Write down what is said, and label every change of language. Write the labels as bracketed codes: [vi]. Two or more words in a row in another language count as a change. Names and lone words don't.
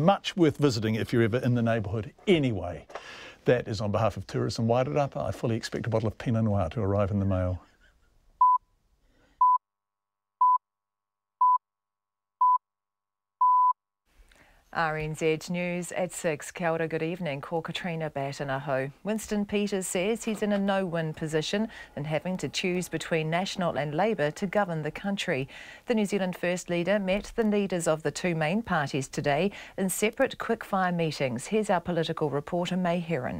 [en] Much worth visiting if you're ever in the neighbourhood. Anyway, that is on behalf of Tourism Wairarapa. I fully expect a bottle of Pinot Noir to arrive in the mail. RNZ News at 6. [mi] Kia ora, [en] good evening. [mi] Ko Katrina Batanaho. [en] Winston Peters says he's in a no-win position and having to choose between National and Labour to govern the country. The New Zealand First Leader met the leaders of the two main parties today in separate quick-fire meetings. Here's our political reporter May Heron.